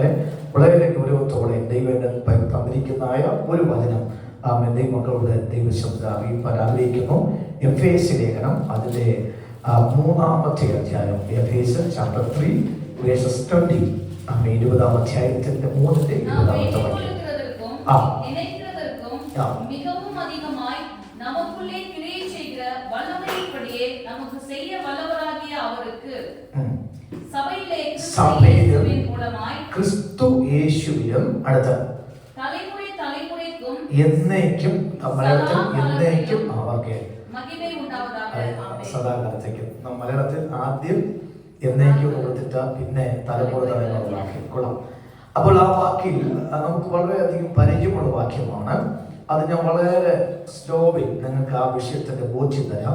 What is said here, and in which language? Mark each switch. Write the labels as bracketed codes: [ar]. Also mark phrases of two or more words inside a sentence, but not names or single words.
[ml] വളരെ ഗൗരവത്തോടെ ദൈവം തന്നിരിക്കുന്നതായ ഒരു വചനം ദൈവമക്കളുടെ ദൈവശബ്ദ അറിയിപ്പാൻ ആഗ്രഹിക്കുന്നു. എഫേസ്യ ലേഖനം അതിൻ്റെ 3-ാമത്തെ അധ്യായം, എഫേസ്യർ ചാപ്റ്റർ 3 വേഴ്സസ് 20. 20-ാം അധ്യായത്തിന്റെ 3-ന്റെ 20-ാമത്തെ വാക്യം. [ta] மிகவும் அதிகமாய் நமக்குள்ளே கிரியை செய்கிற வல்லமையின்படியே நமக்கு செய்ய வல்லவராகிய அவருக்கு சபையிலே கிறிஸ்துவின் மூலமாய் [ml] ക്രിസ്തു യേശുവിലും അടുത്ത [ta] தலைமுறை தலைமுறைக்கும் [ml] എന്നേക്കും എന്നേക്കും അവർക്ക് [ta] மகிமை உண்டாவதாக. [ml] സദാകാലത്തേക്കും. മലയാളത്തിൽ ആദ്യം എന്നേക്കും കൊടുത്തിട്ട് പിന്നെ തലമുറ തലമുറ കൊള്ളാം. അപ്പോൾ ആ വാക്കിൽ നമുക്ക് വളരെയധികം പരിചയമുള്ള വാക്യമാണ്. അത് ഞാൻ വളരെ സ്ലോവിൽ നിങ്ങൾക്ക് ആ വിഷയത്തിന്റെ ബോധ്യം തരാം.